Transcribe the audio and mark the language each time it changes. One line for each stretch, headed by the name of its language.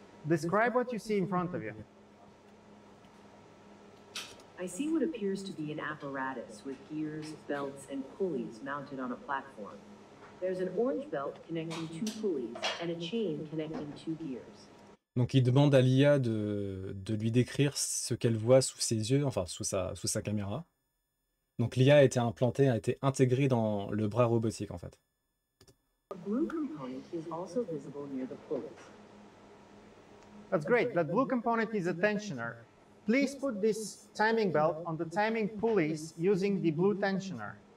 English: Describe what you see in front of you. I see what appears to be an apparatus with gears, belts, and pulleys mounted on a platform. There's an orange belt connecting 2 pulleys and a chain connecting 2 gears.
French: Donc il demande à l'IA de lui décrire ce qu'elle voit sous ses yeux, enfin sous sa caméra. Donc l'IA a été intégrée dans le bras robotique en fait.
English: A blue component is also visible near the pulleys. That's great. That blue component is a tensioner. Please put this timing belt on the timing pulleys using the blue tensioner.